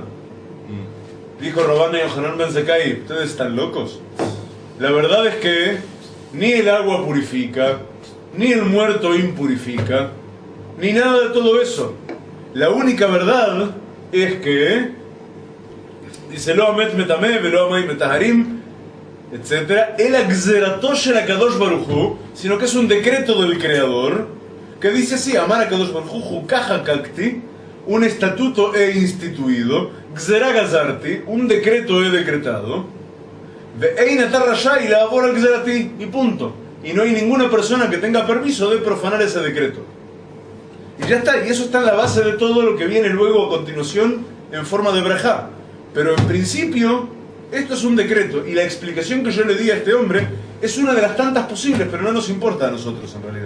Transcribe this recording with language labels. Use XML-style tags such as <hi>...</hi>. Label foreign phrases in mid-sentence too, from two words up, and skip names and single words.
<es>Dijo Rabban Yohanan ben Zakkai, ¿ustedes están locos? La verdad es que ni el agua purifica, ni el muerto impurifica, ni nada de todo eso. La única verdad es que, dice,</es> <he>לא המת מטמא ולא המים מטהרים,</he> <es>etc.</es> <he>אלא גזרתו של הקדוש ברוך הוא,</he> <es>sino que es un decreto del Creador, que dice así,</es> <he>אמר הקדוש ברוך הוא חקה חקקתי,</he> <es>un estatuto he instituido,</es> <he>גזרה גזרתי,</he> <es>un decreto he decretado,</es> <he>ואין אדם רשאי לעבור על גזרתי,</he> <es>y punto. Y no hay ninguna persona que tenga permiso de profanar ese decreto. Y ya está, y eso está en la base de todo lo que viene luego a continuación en forma de brajá. Pero en principio, esto es un decreto, y la explicación que yo le di a este hombre es una de las tantas posibles, pero no nos importa a nosotros en realidad.</es>